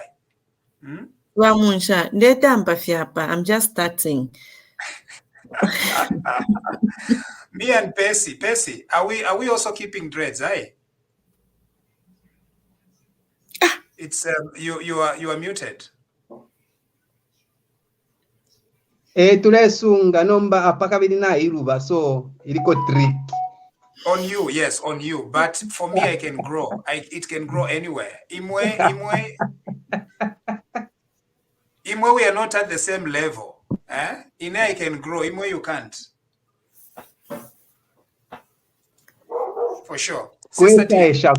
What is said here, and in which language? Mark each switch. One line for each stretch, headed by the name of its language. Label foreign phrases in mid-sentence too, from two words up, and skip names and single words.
Bemba: Wamunsha, ndeta mpafiapa.
English: I'm just starting. Me and Percy, are we also keeping dreads, eh? It's you are muted.
Bemba: Tulesunga nomba apaka bilina iruba, so iliko trick.
English: On you, yes, on you. But for me, I can grow. It can grow anywhere. Imwe, we are not at the same level. Ine I can grow. Imwe, you can't. For sure. Sister D.